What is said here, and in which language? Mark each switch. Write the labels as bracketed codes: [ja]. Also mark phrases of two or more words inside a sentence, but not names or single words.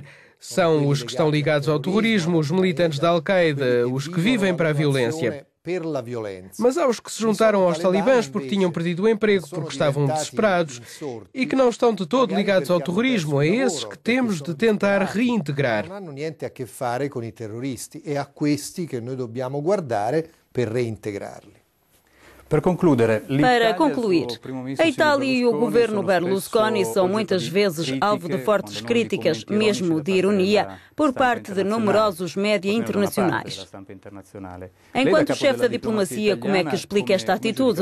[pt] São os que estão ligados ao terrorismo, os militantes da Al-Qaeda, os que vivem para a violência. Mas há os que se juntaram aos talibãs porque tinham perdido o emprego, porque estavam desesperados e que não estão de todo ligados ao terrorismo. É esses que temos de tentar reintegrar. Não [it] hanno niente a che fare con i terroristi, é a questi che noi dobbiamo guardare per reintegrarli. [pt] Para concluir, a Itália e o governo Berlusconi são muitas vezes alvo de fortes críticas, mesmo de ironia, por parte de numerosos média internacionais. Enquanto chefe da diplomacia, como é que explica esta atitude?